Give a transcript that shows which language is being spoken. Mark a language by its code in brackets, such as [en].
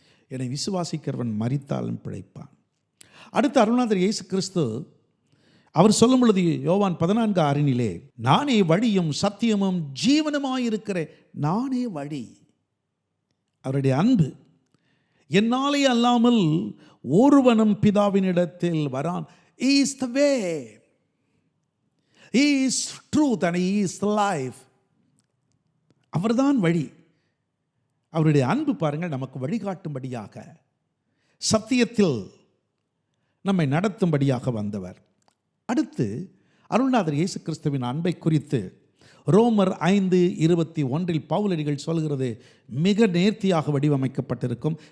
[ta] என்னை விசுவாசிக்கிறவன் மரித்தாலும் பிழைப்பான். அடுத்து அருள்நாதர் இயேசு கிறிஸ்து அவர் சொல்லும் பொழுது யோவான் 14:6 நானே வழியும் சத்தியமும் ஜீவனுமாயிருக்கிறேன். நானே வழி. அவருடைய அன்பு. என்னாலே அல்லாமல் ஒருவனும் பிதாவினிடத்தில் வரான். [en] He is the way, He is truth and He is the life. [ta] அவர்தான் வழி. அவருடைய அன்பு பாருங்கள், நமக்கு வழிகாட்டும்படியாக, சத்தியத்தில் நம்மை நடத்தும்படியாக வந்தவர். அடுத்து அருள்நாதர் இயேசு கிறிஸ்துவின் அன்பை குறித்து ரோமர் 5:21 பவுலடிகள் சொல்கிறது மிக நேர்த்தியாக வடிவமைக்கப்பட்டிருக்கும்.